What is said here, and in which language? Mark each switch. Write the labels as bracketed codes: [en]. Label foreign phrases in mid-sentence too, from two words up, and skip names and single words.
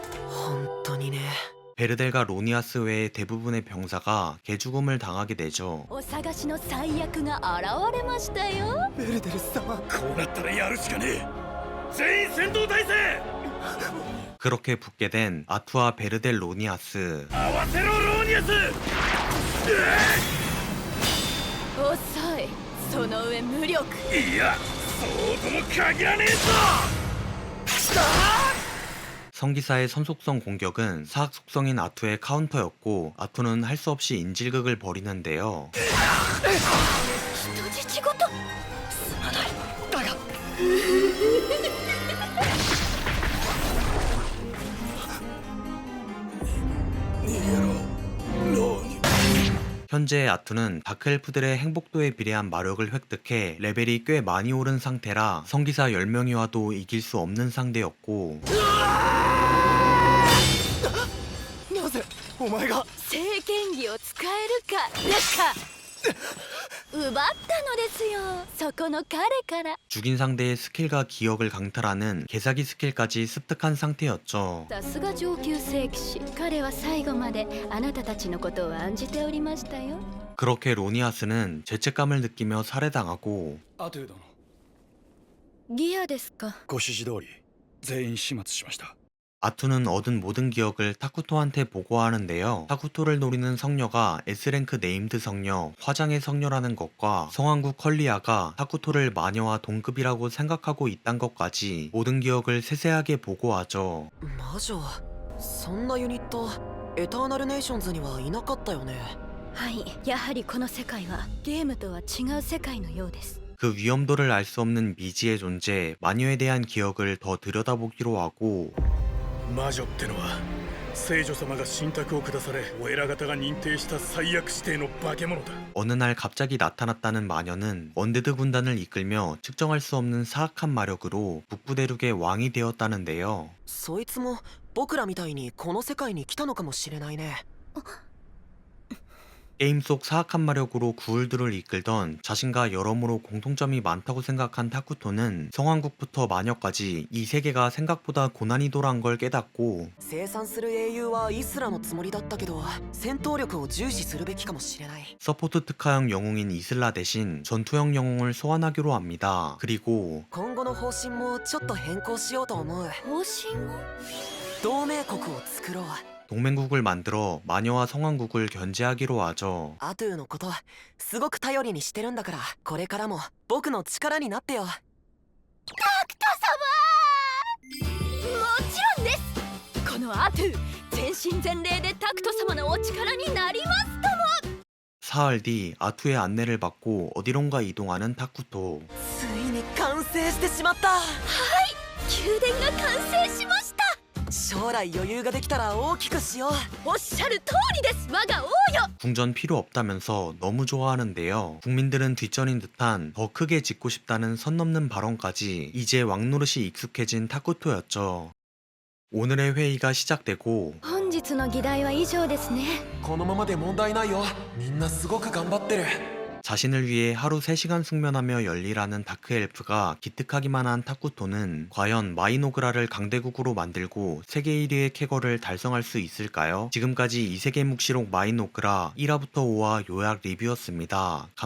[ja] 本当にね。 [ko] 베르델과 로니아스 외의 대부분의 병사가 개죽음을 당하게 되죠. [ja] お探しの最悪が現れましたよ。ベルデル様。こうなったらやるしかねえ。全員戦闘態勢。 [ko] 그렇게 붙게 된 아투와 베르델 로니아스. [ja] 合わせろローニアス。遅い。その上無力。いや、そうとも限らねえぞ。 [ko] 성기사의 선속성 공격은 사학 속성인 아투의 카운터였고 아투는 할 수 없이 인질극을 벌이는데요. [ja] 人質ごとすまない。だが [ko] 현재 아투는 다크엘프들의 행복도에 비례한 마력을 획득해 레벨이 꽤 많이 오른 상태라 성기사 10명이와도 이길 수 없는 상대였고 [ja] なぜお前が？聖剣技を使えるかですか。奪ったのですよ、そこの彼から。 [ko] 죽인 상대의 스킬과 기억을 강탈하는 개사기 스킬까지 습득한 상태였죠. [ja] さすが上級聖騎士。彼は最後まであなたたちのことを案じておりましたよ。 [ko] 그렇게 로니아스는 죄책감을 느끼며 살해당하고 [ja] アトゥー殿、ギアですか。ご指示通り全員始末しました。 [ko] 아투는 얻은 모든 기억을 타쿠토한테 보고하는데요. 타쿠토를 노리는 성녀가 S랭크 네임드 성녀, 화장의 성녀라는 것과 성황구 컬리아가 타쿠토를 마녀와 동급이라고 생각하고 있단 것까지 모든 기억을 세세하게 보고하죠. [ja] 魔女、そんなユニットエターナルネーションズにはいなかったよね。はい、やはりこの世界はゲームとは違う世界のようです。 [ko] 그 위험도를 알 수 없는 미지의 존재, 마녀에 대한 기억을 더 들여다보기로 하고 [ja] 魔女ってのは聖女様が神託を下されお偉方が認定した最悪指定の化け物だ。 [ko] 어느 날 갑자기 나타났다는 마녀는 언데드 군단을 이끌며 측정할 수 없는 사악한 마력으로 북부 대륙의 왕이 되었다는데요. [ja] そいつも僕らみたいにこの世界に来たのかもしれないね。 [ko] 게임 속 사악한 마력으로 구울들을 이끌던 자신과 여러모로 공통점이 많다고 생각한 타쿠토는 성왕국부터 마녀까지 이 세계가 생각보다 고난이도란 걸 깨닫고 [ja] 生産する英雄はイスラのつもりだったけど戦闘力を重視するべきかもしれない。 [ko] 서포트 특화형 영웅인 이슬라 대신 전투형 영웅을 소환하기로 합니다. 그리고 [ja] 今後の方針もちょっと変更しようと思う。方針を同盟国を作ろう。 [ko] 동맹국을 만들어 마녀와 성왕국을 견제하기로 하죠. [ja] アトゥーのことすごく頼りにしてるんだからこれからも僕の力になってよ。タクト様もちろんです。このアトゥ全身全霊でタクト様のお力になりますとも。 [ko] 사흘 뒤 아투의 안내를 받고 어디론가 이동하는 타쿠토. [ja] ついに完成してしまった。宮殿が完成しました。将来余裕ができたら大きくしよう。おっしゃる通りです。我が王よ。 [ko] 궁전 필요 없다면서 너무 좋아하는데요. 국민들은 뒷전인 듯한 더 크게 짓고 싶다는 선 넘는 발언까지 이제 왕노릇이 익숙해진 타쿠토였죠. 오늘의 회의가 시작되고 [ja] 本日の議題は以上ですね。このままで問題ないよ。みんなすごく頑張ってる。 [ko] 자신을 위해 하루 3시간 숙면하며 열일하는 다크엘프가 기특하기만 한 타쿠토는 과연 마이노그라를 강대국으로 만들고 세계 1위의 쾌거를 달성할 수 있을까요? 지금까지 이세계 묵시록 마이노그라 1화부터 5화 요약 리뷰였습니다.